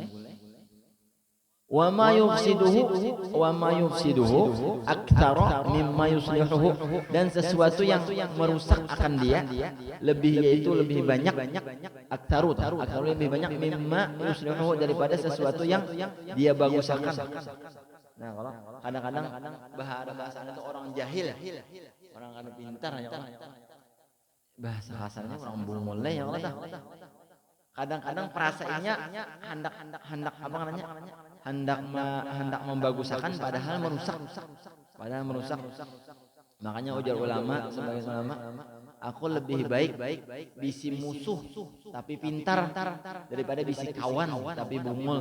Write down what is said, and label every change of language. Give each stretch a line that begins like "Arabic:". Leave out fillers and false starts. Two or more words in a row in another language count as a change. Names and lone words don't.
Arabic: Wa ma yufsiduhu aktsara mimma yuslihuhu,
Indonesian: dan sesuatu yang merusak akan dia lebih banyak aktsaru lebih banyak
Arabic: mimma yuslihuhu,
Indonesian: daripada sesuatu yang dia bagusakan. Nah, kalau kadang-kadang bahasa itu orang jahil,
Banjar: orang kada pintar ya Allah. Bahasa kasarnya orang bungul ya Allah.
Indonesian: Kadang-kadang perasaannya hendak apa namanya? hendak membagusakan padahal merusak.
Banjar: Makanya ujar ulama, sebagai ulama, aku lebih baik bisi musuh tapi pintar daripada bisi kawan tapi bungul.